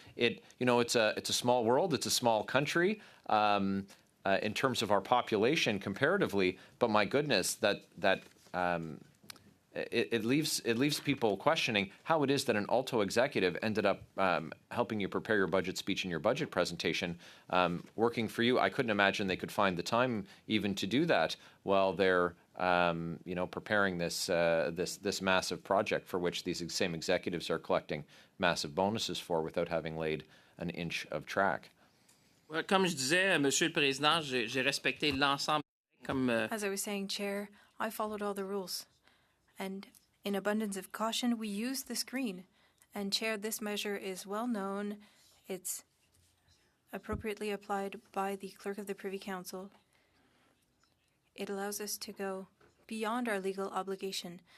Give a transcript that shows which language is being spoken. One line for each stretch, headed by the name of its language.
English: It's a small world, it's a small country in terms of our population comparatively, but my goodness, it leaves people questioning how it is that an Alto executive ended up helping you prepare your budget speech and your budget presentation, working for you. I couldn't imagine they could find the time even to do that while they're preparing this massive project for which these same executives are collecting massive bonuses for without having laid an inch of track.
French: Well, comme je disais, Monsieur le Président, j'ai respecté l'ensemble comme.
English: As I was saying, Chair, I followed all the rules. And in abundance of caution, we used the screen. And Chair, this measure is well known. It's appropriately applied by the Clerk of the Privy Council. It allows us to go beyond our legal obligation.